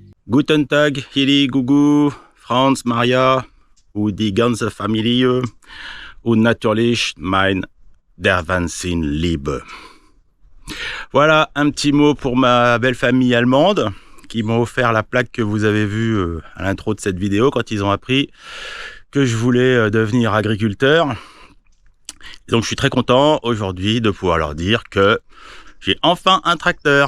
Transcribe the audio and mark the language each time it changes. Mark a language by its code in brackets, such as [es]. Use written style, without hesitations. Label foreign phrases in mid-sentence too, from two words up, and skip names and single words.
[de] Guten Tag, Hili, Gugu, Franz, Maria und die ganze Familie und natürlich mein Dervansin-Liebe. [fr] Voilà un petit mot pour ma belle famille allemande qui m'ont offert la plaque que vous avez vue à l'intro de cette vidéo quand ils ont appris que je voulais devenir agriculteur. Et donc je suis très content aujourd'hui de pouvoir leur dire que j'ai enfin un tracteur.